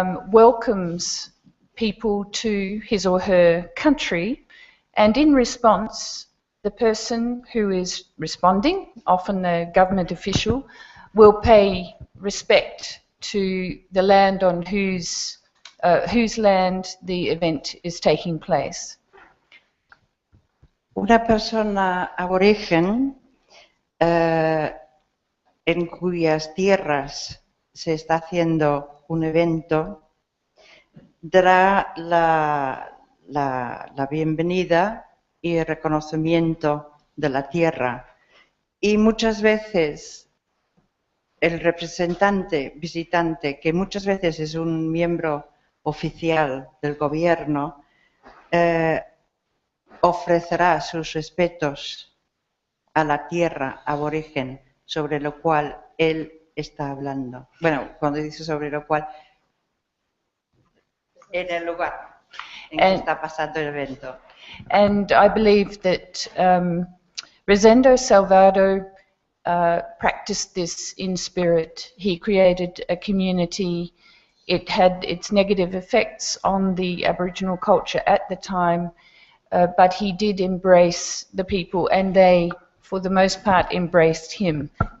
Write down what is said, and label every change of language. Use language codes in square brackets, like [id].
[en] welcomes people to his or her country, and in response, the person who is responding, often a government official, will pay respect to the land on whose land the event is taking place. [es] Una persona aborigen en cuyas tierras se está haciendo un evento dará la bienvenida y el reconocimiento de la tierra, y muchas veces el representante visitante, que muchas veces es un miembro oficial del gobierno, ofrecerá sus respetos a la tierra aborigen sobre lo cual él está hablando. Bueno, cuando dice sobre lo cual, en el lugar en que está pasando el evento. [en] And I believe that Rosendo Salvado practiced this in spirit. He created a community. It had its negative effects on the Aboriginal culture at the time, but he did embrace the people, and they, for the most part, embraced him.